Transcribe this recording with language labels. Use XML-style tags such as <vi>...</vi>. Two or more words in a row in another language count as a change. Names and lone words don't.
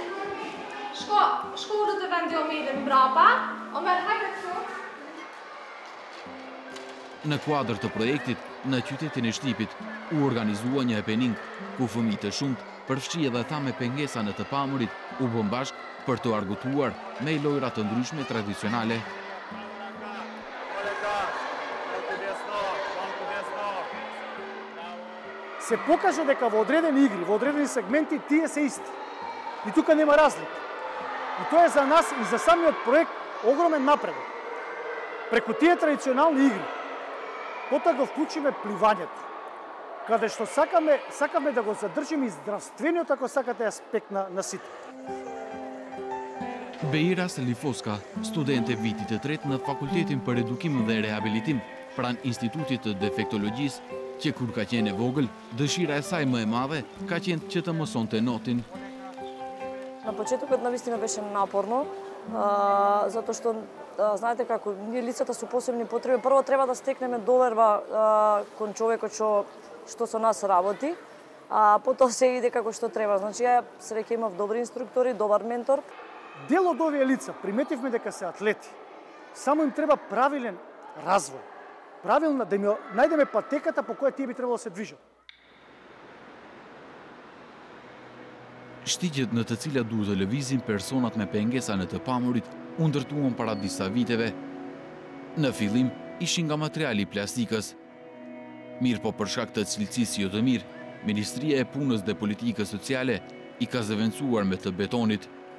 <sq>Shkollët e vendi Omerit mbrapa, Omer hajde këtu. Në kuadër të projektit, në qytetin e Shtipit, u organizua një happening ku fëmijë të shumt, përfshi edhe ata me pengesa në të pamurit, u bën bashk për të argëtuar me lojra të ndryshme tradicionale.</sq> <mk>Се покажа дека во одредени игри, во одредени сегменти, тие се исти. И тука нема разлика. И тоа е за нас и за самиот проект огромен напредок. Преку тие традиционални игри, потоа го вклучиме пливањето, каде што сакаме да го задржиме и здравствениот, ако сакате, аспект на сите.</mk> <sq>Beira Selifoska, studente vitit të tretë në Fakultetin për Edukim dhe Rehabilitim, pranë Institutit të Defektologjisë, që kur ka qenë e vogël, dëshira e saj më e madhe ka qenë që të mësonte notin.</sq> <mk>На почетокот навистина беше напорно, затоа што знаете како ние лицата со посебни потреби прво треба да стекнеме доверба кон човекот што со нас работи, а потоа се иде како што треба. Значи ја среќа имав добри инструктори, добар ментор. Дел од овие лица приметивме дека се атлети. Само им треба правилен развој. Правилна да ми најдеме патеката по која тие би требало да се движат.</mk> <sq>Shtigjet në të cilat duhet të lëvizin personat me pengesa në të pamurit u ndërtuan para disa viteve. Në fillim ishin nga materiali plastikës. Mirë po për shkak të cilësisë jo të mirë, Ministria e Punës dhe Politikës Sociale i ka zëvendësuar me të betonit.</sq>